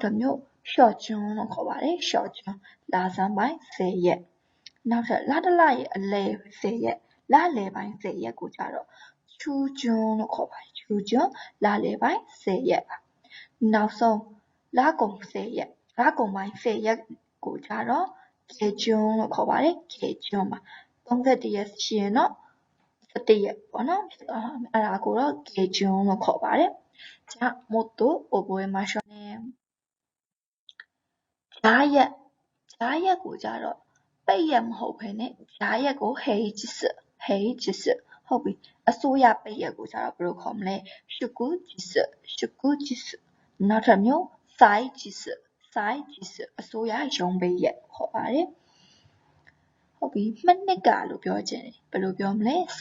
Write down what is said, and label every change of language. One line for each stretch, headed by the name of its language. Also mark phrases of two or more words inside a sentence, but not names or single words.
Burmese: တစ်မျိုးရှော့ဂျွန်းလို့ခေါ်ပါတယ်ရှော့ဂျွန်းလဆန်းပိုင်း10ရက်နောက်ထပ်လတစ်လရဲ့အလယ်10ရက်လလယ်ပိုင်း10ရက်ကိုကြတော့ချူဂျွန်းလို့ခေါ်ပါတယ်ချူဂျွန်းလလယ်ပိုင်း10ရက်ပါနောက်ဆုံးလကုန်10ရက်လကုန်ပိုင်း10ရက်ကိုကြတော့ကေဂျွန်းလို့ခေါ်ပါတယ်ကေဂျွန်းပါ31ရက်ရှိရင်တော့ 17ရက်ပေါ့နော်အဲ့ဒါကိုတော့ကေဂျွန်းလို့ခေါ်ပါတယ်
Japanese: じゃあもっと覚えましょうね
Burmese: ဂျာရက်ကိုကြတော့ပိတ်ရက်မဟုတ်ဘဲနဲ့ဂျာရက်ကိုဟေဂျစ်ဟုတ်ပြီအစိုးရပိတ်ရက်ကိုကြတော့ ဘယ်လိုခေါ်မလဲရှုကူဂျစ်နောက်ထပ်မျိုးစိုက်ဂျစ်အစိုးရရုံးပိတ်ရက်ခေါ်ပါတယ်ဟုတ်ပြီမနှစ်ကလို့ပြောချင်တယ်ဘယ်လိုပြောမလဲစ